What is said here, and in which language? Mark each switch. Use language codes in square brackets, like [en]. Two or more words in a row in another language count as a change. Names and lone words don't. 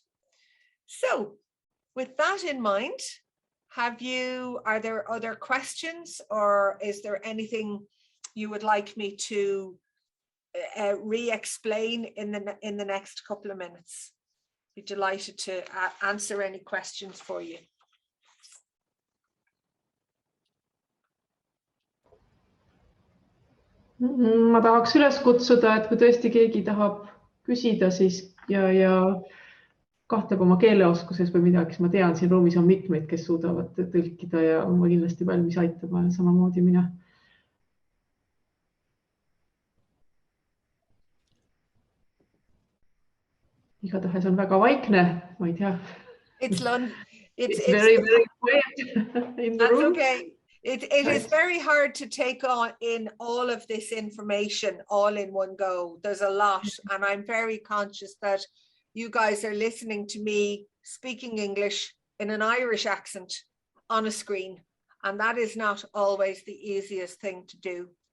[en] So with that in mind, are there other questions, or is there anything you would like me to re-explain in the next couple of minutes? Be delighted to answer any questions for you. [et] Ma tahaks üles kutsuda, et kui tõesti keegi tahab küsida, siis ja kahtleb oma keeleoskuses või midagi, siis ma tean, siin ruumis on mitmeid, kes suudavad tõlkida ja ma kindlasti valmis aitama, samamoodi mina. Igatahes on väga vaikne, ma ei tea. [en] It's very, very quiet in the room. Okay. It is very hard to take in all of this information all in one go. There's a lot, and I'm very conscious that you guys are listening to me speaking English in an Irish accent on a screen, and that is not always the easiest thing to do.